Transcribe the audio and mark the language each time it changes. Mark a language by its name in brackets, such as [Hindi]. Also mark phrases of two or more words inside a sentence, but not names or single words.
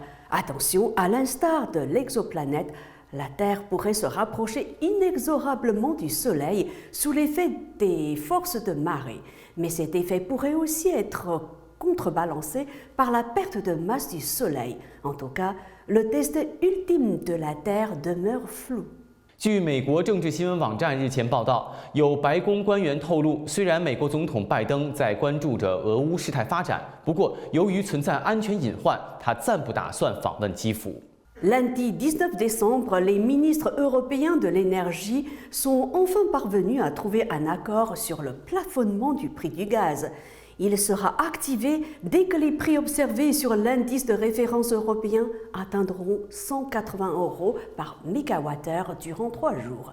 [French] Attention, à l'instar de l'exoplanète, la Terre pourrait se rapprocher inexorablement du Soleil sous l'effet des forces de marée. Mais cet effet pourrait aussi être contrebalancé par la perte de masse du Soleil. En tout cas, le test ultime de la Terre demeure flou. [Chinese] 据美国政治新闻网站日前报道，有白宫官员透露，虽然美国总统拜登在关注着俄乌事态发展，不过由于存在安全隐患，他暂不打算访问基辅。 [French] Lundi 19 décembre, les ministres européens de l'énergie sont enfin parvenus à trouver un accord sur le plafonnement du prix du gaz. Il sera activé dès que les prix observés sur l'indice de référence européen atteindront 180 € par mégawattheure durant 3 jours.